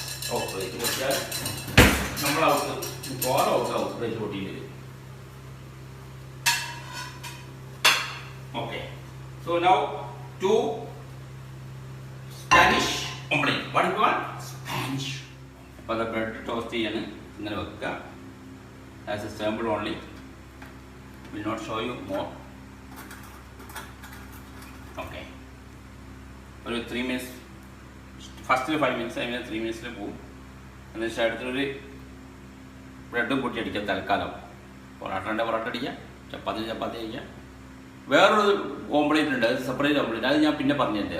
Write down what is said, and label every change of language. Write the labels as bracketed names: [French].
[Malayalam] ഓ plate പൊട്ടിയാൽ നമ്മൾ out. കോല ഔട്ടാവും plate പൊട്ടിയിട്ട്. [English] Okay. So now to Spanish omelette. What you want? Spanish. [Malayalam] അപ്പോൾ അത് ബ്രെഡ് ടോസ്റ്റ് ചെയ്യാൻ ഇങ്ങനെ വെക്കുക. [English] As a sample only, will not show you more. Okay. [Malayalam] ഒരു 3 minutes, ഫസ്റ്റിൽ 5 minutes, അതിന് 3 minutes പോകും. എന്നുവെച്ചാൽ അടുത്തൊരു ബ്രെഡും കൂട്ടി അടിക്കാം തൽക്കാലം. പൊറാട്ടൻ്റെ പൊറാട്ട അടിക്കാം, ചപ്പാത്തി അടിക്കാം. വേറൊരു ഓംപ്ലേറ്റ് ഉണ്ട്, അത് സെപ്പറേറ്റ് ഓംപ്ലേറ്റ്. അത് ഞാൻ പിന്നെ പറഞ്ഞിട്ടുണ്ട്.